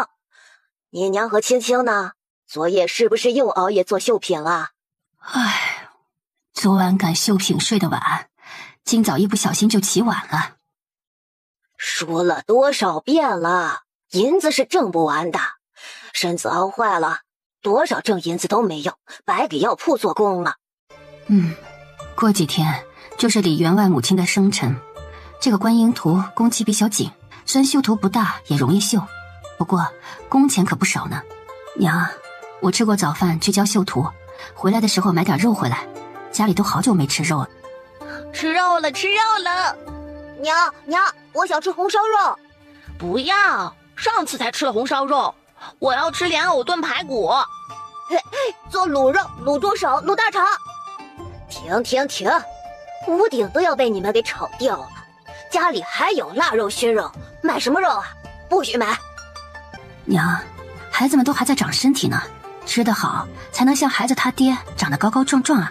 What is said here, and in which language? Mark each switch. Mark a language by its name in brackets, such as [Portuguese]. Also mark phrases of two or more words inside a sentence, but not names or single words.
[Chinese] 你娘和青青呢？昨夜是不是又熬夜做繡品了？唉，昨晚趕繡品睡得晚，今早一不小心就起晚了。說了多少遍了，銀子是掙不完的，身子熬壞了，多少掙銀子都沒用，白給藥鋪做工了。過幾天就是李員外母親的生辰，這個觀音圖工期比較緊，雖然繡圖不大，也容易繡，不過工錢可不少呢。娘，我吃過早飯去教繡圖，回來的時候買點肉回來，家裡都好久沒吃肉了。吃肉了，吃肉了！娘，我想吃紅燒肉。不要，上次才吃了紅燒肉，我要吃蓮藕燉排骨。做滷肉、滷豬手、滷大腸。停，屋頂都要被你們給炒掉了，家裡還有臘肉、熏肉，買什麼肉啊？不許買。娘，孩子們都還在長身體呢，吃得好才能像孩子他爹長得高高壯壯啊。